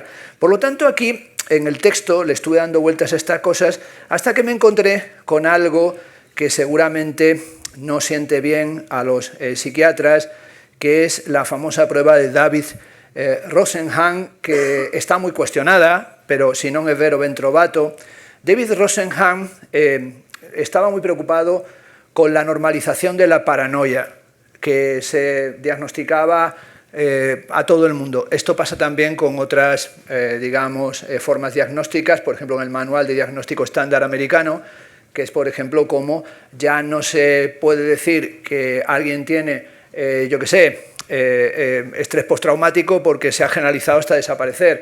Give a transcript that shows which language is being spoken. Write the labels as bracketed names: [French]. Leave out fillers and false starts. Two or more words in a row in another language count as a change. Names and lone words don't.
[Spanish] Por lo tanto, aquí en el texto le estuve dando vueltas a estas cosas hasta que me encontré con algo que seguramente no siente bien a los psiquiatras, que es la famosa prueba de David Rosenhan, que está muy cuestionada, pero [Italian] si non è vero ben trovato. [Spanish] David Rosenhan estaba muy preocupado con la normalización de la paranoia, que se diagnosticaba a todo el mundo. Esto pasa también con otras, formas diagnósticas, por ejemplo, en el Manual de Diagnóstico Estándar Americano, que es, por ejemplo, como ya no se puede decir que alguien tiene, estrés postraumático porque se ha generalizado hasta desaparecer.